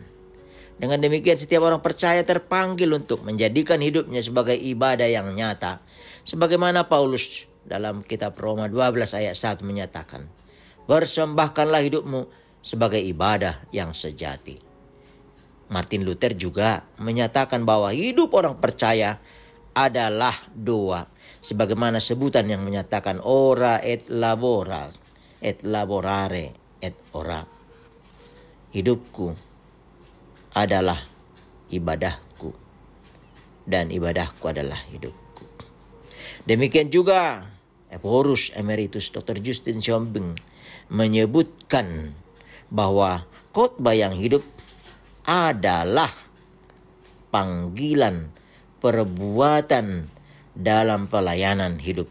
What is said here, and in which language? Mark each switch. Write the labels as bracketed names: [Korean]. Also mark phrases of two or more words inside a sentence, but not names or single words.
[Indonesian] Dengan demikian setiap orang percaya terpanggil untuk menjadikan hidupnya sebagai ibadah yang nyata, sebagaimana Paulus dalam kitab Roma 12 ayat 1 menyatakan, "Persembahkanlah hidupmu sebagai ibadah yang sejati." Martin Luther juga menyatakan bahwa hidup orang percaya adalah doa. Sebagaimana sebutan yang menyatakan [Latin] ora et labora, et laborare et ora. [Indonesian] Hidupku adalah ibadahku dan ibadahku adalah hidupku. Demikian juga Ephorus Emeritus Dr. Justin Siombing menyebutkan bahwa khotbah yang hidup adalah panggilan perbuatan dalam pelayanan hidup.